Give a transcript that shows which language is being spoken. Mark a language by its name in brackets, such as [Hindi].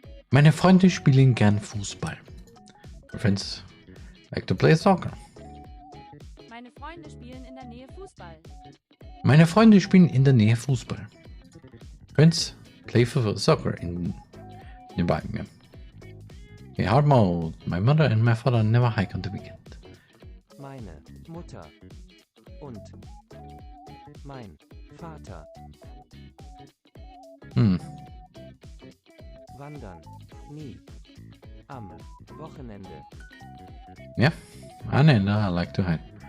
[German] Meine Freunde spielen gern Fußball. [English] My friends like to play soccer. [German] Meine Freunde spielen in der Nähe Fußball. Meine Freunde spielen in der Nähe Fußball. [English] Friends play soccer nearby me. In hard mode, my mother and my father never hike on the weekend. [German] Meine Mutter und mein Vater wandern nie am Wochenende. [English] Yeah, Anna and I like to hike.